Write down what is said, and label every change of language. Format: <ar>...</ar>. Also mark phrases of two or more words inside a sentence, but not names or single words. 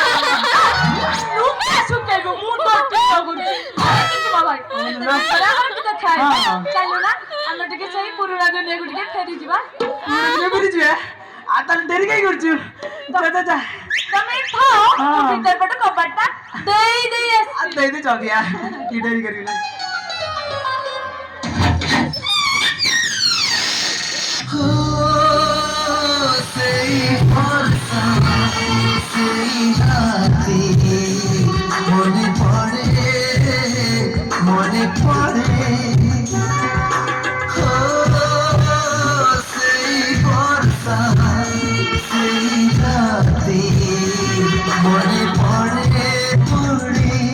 <or>ଲୁଗା ଶୁକେଇବୁ ମୁଁ ତ ଠିକ କରୁଛି କିନ୍ତୁ ଭାଇ ରସ୍ତାରେ ଆମର କି ଦେଖା ଚାଲୁ ନା ଆମେ ଟିକେ ସେଇ ପୁରୁଣା ଦୁନିଆକୁ ଟିକେ ଫେରି ଯିବା କେମିତି ଯିବା ଆଉ ତାହେଲେ ଡେରି କାଇଁ କରୁଛୁ ଯା ତମେ ଥାଅ ମୁଁ ଭିତର ପଟ କବାଟଟା ଦେଇ ଆସିଛି ଦେଇଦେ ଚଦିଆ କି ଡେରି କରିବି ନା</or> <bn>মনে পড়ে সেই বর্ষা সেই রাতে মনে পড়ে পড়ে</bn>